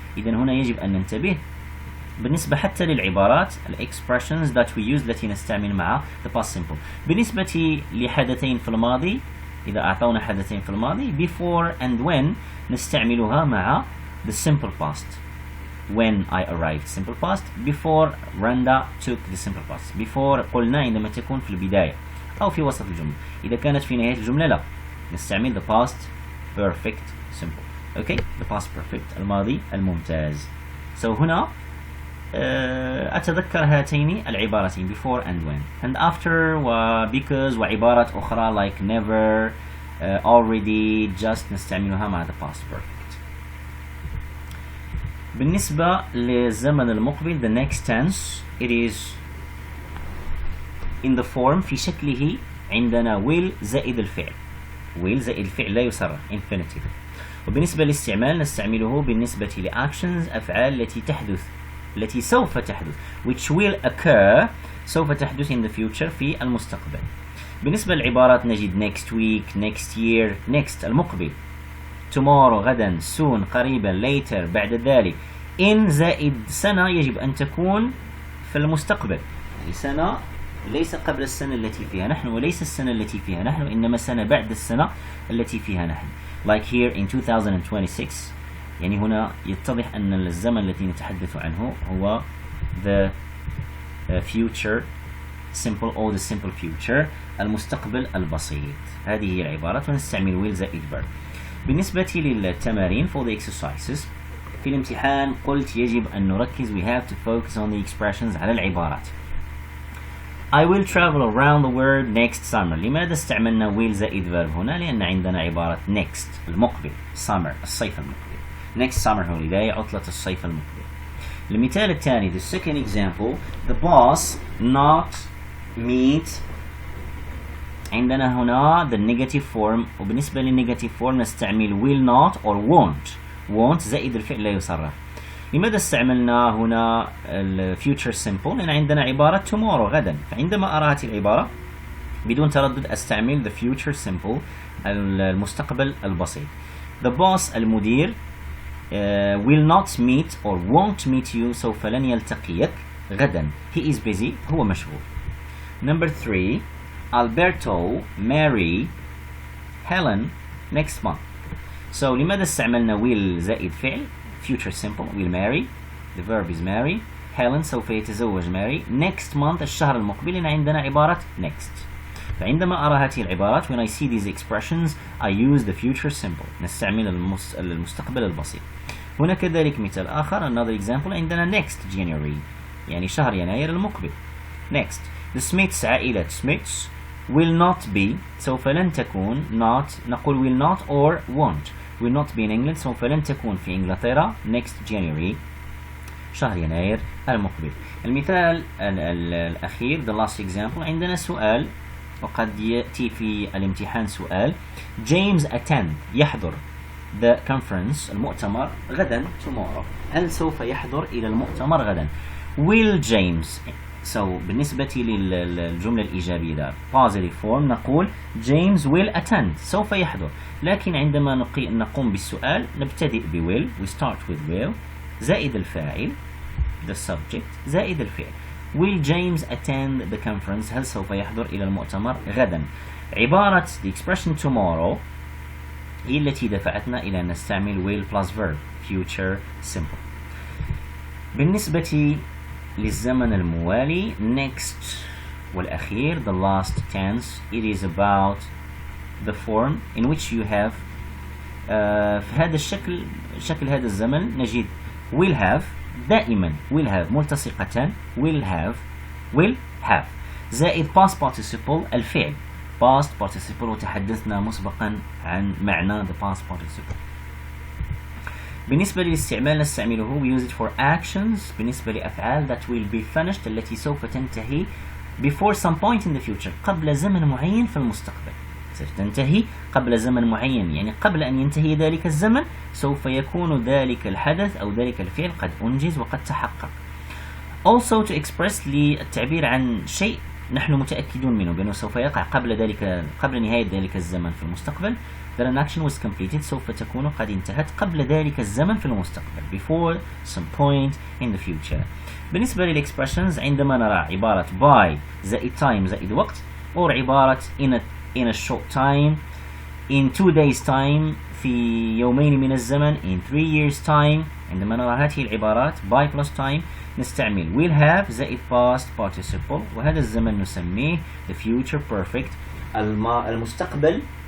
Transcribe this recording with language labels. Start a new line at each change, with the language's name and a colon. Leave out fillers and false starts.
Arabic: إذا هنا يجب أن ننتبه بالنسبة حتى للعبارات
English: expressions that we use
Arabic: التي نستعمل مع
English: the past simple.
Arabic: بالنسبة لحدثين في الماضي إذا أعطونا حدثين في الماضي
English: before and when
Arabic: نستعملها مع
English: the simple past. When I arrived simple past. Before Randa took the simple past.
Arabic: Before قلنا عندما تكون في البداية أو في وسط الجملة. إذا كانت في نهاية الجملة لا نستعمل
English: the past perfect simple. Okay, the past perfect
Arabic: الماضي الممتاز.
English: So
Arabic: هنا أتذكر هاتين العبارتين
English: before and when and after و because
Arabic: وعبارات أخرى
English: like never already just
Arabic: نستعملها مع
English: the past perfect.
Arabic: بالنسبة للزمن المقبل
English: the next tense it is in the form
Arabic: في شكله عندنا
English: will
Arabic: زائد الفعل. will زائد الفعل لا يصرف infinitive. وبالنسبة للاستعمال نستعمله بالنسبة لactions أفعال التي سوف تحدث
English: which will occur
Arabic: سوف تحدث
English: in the future
Arabic: في المستقبل. بالنسبة للعبارات نجد
English: next week next year
Arabic: next المقبل tomorrow غدا soon قريبا later بعد ذلك in زائد سنة يجب أن تكون في المستقبل. سنة ليس قبل السنة التي فيها نحن وليس السنة التي فيها نحن إنما سنة بعد السنة التي فيها نحن
English: like here in 2026.
Arabic: يعني هنا يتضح أن الزمن الذي نتحدث عنه هو
English: the future simple or the simple future
Arabic: المستقبل البسيط. هذه هي العبارات ونستعمل
English: will زائد verb.
Arabic: بالنسبة للتمارين
English: for the exercises
Arabic: في الامتحان قلت يجب أن نركز
English: we have to focus on the expressions
Arabic: على العبارات.
English: I will travel around the world next summer.
Arabic: لماذا استعملنا will زائد verb هنا؟ لأن عندنا عبارة next المقبل summer الصيف المقبل
English: next summer holiday
Arabic: عطلة الصيف المقبل. المثال الثاني
English: the second example the boss not meet
Arabic: عندنا هنا
English: the negative form وبالنسبة للنيجاتيف form نستعمل will not or won't
Arabic: زائد الفعل لا يصرف. لماذا استعملنا هنا ال future simple؟ لأن عندنا عبارة tomorrow غدا فعندما أرى هذه العبارة بدون تردد أستعمل
English: the future simple
Arabic: المستقبل البسيط.
English: the boss المدير will not meet or won't meet you
Arabic: سوف لن يلتقيك غدا
English: he is busy
Arabic: هو مشغول.
English: number 3 Alberto marry Helen next month. so
Arabic: لماذا استعملنا
English: will
Arabic: زائد فعل
English: future simple will marry the verb is marry Helen
Arabic: سوف يتزوج
English: marry next month
Arabic: الشهر المقبل لأن عندنا عبارة
English: next
Arabic: فعندما أرى هذه العبارات
English: when I see these expressions I use the future simple
Arabic: نستعمل المستقبل البسيط. هنا كذلك مثال آخر
English: another example
Arabic: عندنا
English: next January
Arabic: يعني شهر يناير المقبل
English: next the Smiths عائلة Smiths will not be
Arabic: سوف لن تكون
English: not نقول will not or won't will not be in England
Arabic: سوف لن تكون في إنجلترا
English: next January
Arabic: شهر يناير المقبل. المثال الأخير
English: the last example
Arabic: عندنا سؤال وقد يأتي في الامتحان سؤال James attend يحضر the conference المؤتمر غدا tomorrow هل سوف يحضر إلى المؤتمر غدا
English: will James
Arabic: so بالنسبة للجملة الإيجابية ده positive form نقول
English: James will attend
Arabic: سوف يحضر لكن عندما نقوم بالسؤال نبتدئ ب will
English: we start with will
Arabic: زائد الفاعل the subject زائد الفعل
English: will James attend the conference
Arabic: هل سوف يحضر إلى المؤتمر غدا. عبارة the expression tomorrow هي التي دفعتنا إلى أن نستعمل
English: will plus verb future simple.
Arabic: بالنسبة للزمن الموالي
English: next والأخير the last tense it is about the form in which you have
Arabic: في هذا شكل هذا الزمن نجد
English: will have دائما will have ملتصقتان will have زائد past participle الفعل past participle
Arabic: وتحدثنا مسبقا عن معنى
English: the past participle.
Arabic: بالنسبة للاستعمال نستعمله
English: we use it for actions
Arabic: بالنسبة لأفعال
English: that will be finished
Arabic: التي سوف تنتهي
English: before some point in the future
Arabic: قبل زمن معين في المستقبل ستنتهي قبل زمن معين يعني قبل أن ينتهي ذلك الزمن سوف يكون ذلك الحدث أو ذلك الفعل قد أنجز وقد تحقق.
English: also to express
Arabic: للتعبير عن شيء نحن متأكدون منه بأنه سوف يقع قبل نهاية ذلك الزمن في المستقبل
English: that an action was completed
Arabic: سوف تكون قد انتهت قبل ذلك الزمن في المستقبل
English: before some point in the future.
Arabic: بالنسبة للإكسبريشنز عندما نرى عبارة by زائد time زائد وقت أو عبارة
English: in a short time in 2 days time
Arabic: في يومين من الزمن
English: in 3 years time
Arabic: عندما نرى هذه العبارات
English: by plus time
Arabic: نستعمل
English: will have زائد past participle
Arabic: وهذا الزمن نسميه
English: the future perfect
Arabic: المستقبل